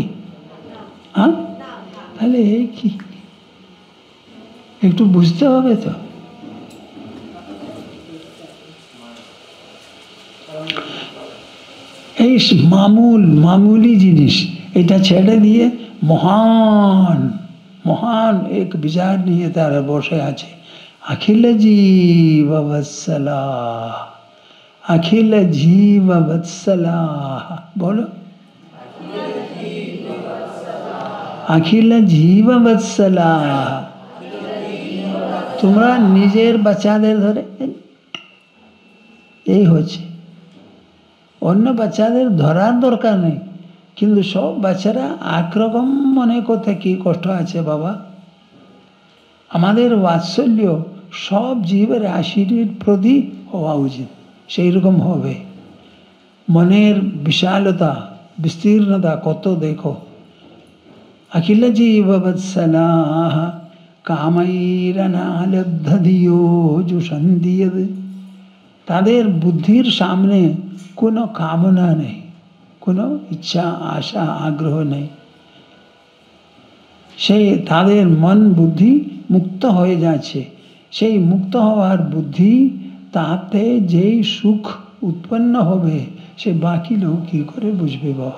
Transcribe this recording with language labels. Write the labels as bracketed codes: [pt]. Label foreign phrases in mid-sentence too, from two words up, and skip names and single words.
[bn] হ্যাঁ, তাহলে এই কি, একটু বুঝতে হবে তো। এই মামুলি জিনিস এটা ছেড়ে দিয়ে মহান মহান এক বিচার নিয়ে তারা বসে আছে। [sa] अखिल जीव वत्सला, अखिल जीव वत्सला, बोलो अखिल जीव वत्सला। [bn] তোমরা নিজের বাচ্চাদের ধরে এই হচ্ছে, অন্য বাচ্চাদের ধরার দরকার নেই, কিন্তু সব বাচ্চারা একরকম মনে করতে কি কষ্ট আছে বাবা। আমাদের বাৎসল্য সব জীবের রাশির প্রতি হওয়া উচিত, সেই রকম হবে। মনের বিশালতা বিস্তীর্ণতা কত দেখো। [sa] अखिल जीव वत्सला कामैरनालब्धधियो जुषन्ति यद्, [bn] তাদের বুদ্ধির সামনে কোনো কামনা নেই, কোনো ইচ্ছা আশা আগ্রহ নেই। সেই তাদের মন বুদ্ধি মুক্ত হয়ে যাচ্ছে। সেই মুক্ত হওয়ার বুদ্ধি, তাতে যেই সুখ উৎপন্ন হবে সে বাকি লোক কী করে বুঝবে বাবা?